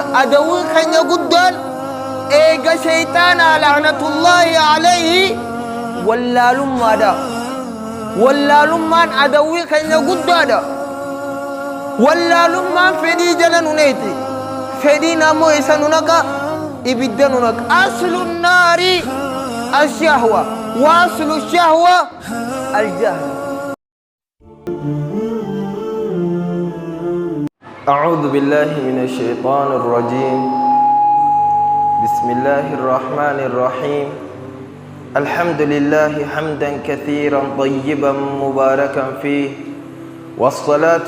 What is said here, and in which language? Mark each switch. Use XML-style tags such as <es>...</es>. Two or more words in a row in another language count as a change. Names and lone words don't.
<om>adawwiin keenya guddaan eega sheeyxaanaa</om> <ar>لعنة الله عليه</ar> <om>wallaalummaadha wallaalummaan adawwii keenya guddaadha wallaalummaan fedhii jala nuneeti fedhiin ammoo isa nunaqa ibidda nunaqa</om> <ar>أصل النار الشهوة وأصل الشهوة الجهل أعوذ بالله من الشيطان الرجيم بسم الله الرحمن الرحيم الحمد لله حمدا كثيرا طيبا مباركا فيه والصلاة</ar>